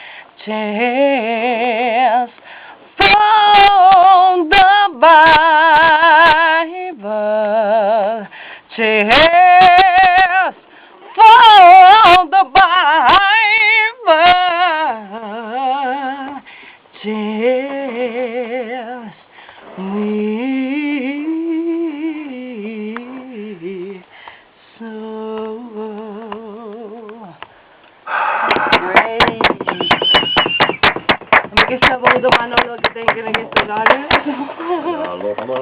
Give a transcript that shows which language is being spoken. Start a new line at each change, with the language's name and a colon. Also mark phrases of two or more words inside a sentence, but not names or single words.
English: tells, from the Bible tells, from the Bible tells me so.
Catalan: Amb aquesta veu de Manolo que tinc en aquesta hora.